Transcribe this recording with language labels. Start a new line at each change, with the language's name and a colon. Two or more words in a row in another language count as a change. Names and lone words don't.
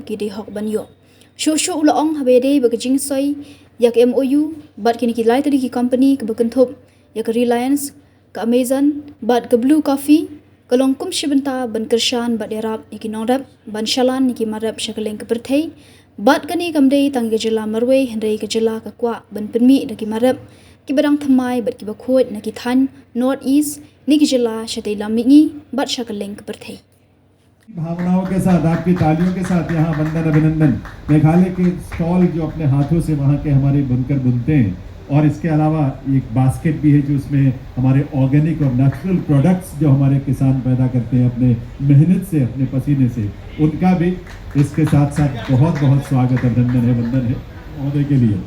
Khasi: ki de hok ban yo shu ulaong habede bagajing soi yak MOU bat kini ki lai tadi ki company ke bekentup yak Reliance ke Amazon bat ke Blue Coffee kalong kum shibenta ban kershan bat yarap ikinong rep ban shalan iki marap shakaleng ke perthei bat kani kamdei tangi ke Jylla marwei hendai ke Jylla ka kwa ban penmi daki marap ki badang thamai bat ki bakhot na ki than North East ni ki Jylla shatai lamingi bat shakaleng ke perthei
Hindi: भावनाओं के साथ आपकी तालियों के साथ यहाँ वंदन अभिनंदन मेघालय के स्टॉल जो अपने हाथों से वहाँ के हमारे बुनकर बुनते हैं और इसके अलावा एक बास्केट भी है जो उसमें हमारे ऑर्गेनिक और नेचुरल प्रोडक्ट्स जो हमारे किसान पैदा करते हैं अपने मेहनत से अपने पसीने से उनका भी इसके साथ साथ बहुत बहुत स्वागत अभिनंदन है वंदन है महोदय के